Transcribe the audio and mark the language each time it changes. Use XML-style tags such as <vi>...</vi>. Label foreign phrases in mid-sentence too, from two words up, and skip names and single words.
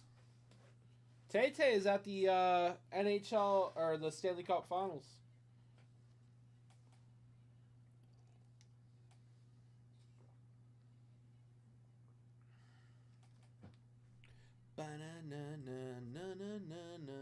<en>Tay-Tay is at the NHL or the Stanley Cup Finals. Ba-na-na-na-na-na-na.</en>